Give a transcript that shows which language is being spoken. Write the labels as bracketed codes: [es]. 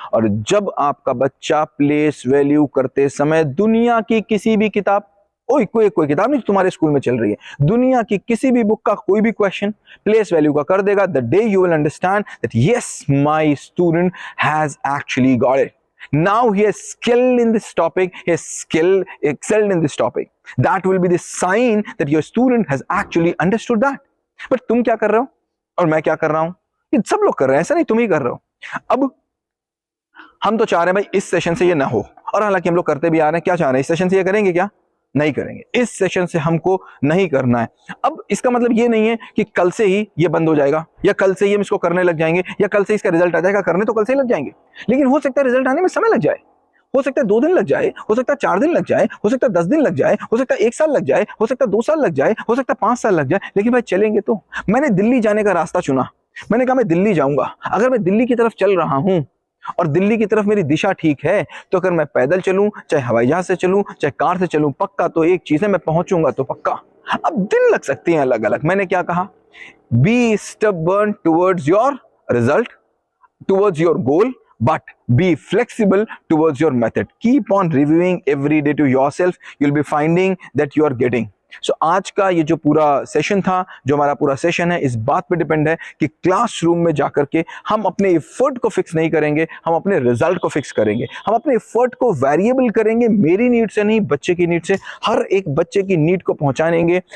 [hi] और जब आपका बच्चा प्लेस वैल्यू करते समय दुनिया की किसी भी किताब, कोई किताब नहीं तुम्हारे स्कूल में चल रही है, दुनिया की किसी भी बुक का कोई भी क्वेश्चन प्लेस वैल्यू का कर देगा, the day you will understand that yes my student has actually got it. [en] Now he is skilled in this topic, he is excelled in this topic. That will be the sign that your student has actually understood that. [hi] But तुम क्या कर रहे हो और मैं क्या कर रहा हूं, ये सब लोग कर रहे हैं, ऐसा नहीं तुम ही कर रहे हो। अब हम तो चाह रहे हैं भाई इस सेशन से ये ना हो, और हालांकि हम लोग करते भी आ रहे हैं। क्या चाह रहे हैं, इस सेशन से ये करेंगे क्या? नहीं करेंगे, इस सेशन से हमको नहीं करना है। अब इसका मतलब ये नहीं है कि कल से ही ये बंद हो जाएगा, या कल से ही हम इसको करने लग जाएंगे, या कल से इसका रिजल्ट आ जाएगा। करने तो कल से ही लग जाएंगे, लेकिन हो सकता है रिजल्ट आने में समय लग जाए, हो सकता है 2 दिन लग जाए, हो सकता है 4 दिन लग जाए, हो सकता है 10 दिन लग जाए, हो सकता है 1 साल लग जाए, हो सकता है 2 साल लग जाए, हो सकता है 5 साल लग जाए, लेकिन भाई चलेंगे तो। मैंने दिल्ली जाने का रास्ता चुना, मैंने कहा मैं दिल्ली जाऊंगा। अगर मैं दिल्ली की तरफ चल रहा हूं और दिल्ली की तरफ मेरी दिशा ठीक है, तो अगर मैं पैदल चलूं, चाहे हवाई जहाज से चलूं, चाहे कार से चलूं, पक्का तो एक चीज है, मैं पहुंचूंगा तो पक्का। अब दिन लग सकते हैं अलग अलग। [en] मैंने क्या कहा, be stubborn towards your result, towards your goal, but Be flexible towards your method. Keep on reviewing every day to yourself. You'll be finding that you are getting. [hi] So आज का ये जो पूरा सेशन था, जो हमारा पूरा सेशन है, इस बात पे डिपेंड है कि क्लासरूम में जाकर के हम अपने एफर्ट को फिक्स नहीं करेंगे, हम अपने रिजल्ट को फिक्स करेंगे। हम अपने एफर्ट को वेरिएबल करेंगे, मेरी नीड से नहीं, बच्चे की नीड से, हर एक बच्चे की नीड को पहुंचाएंगे।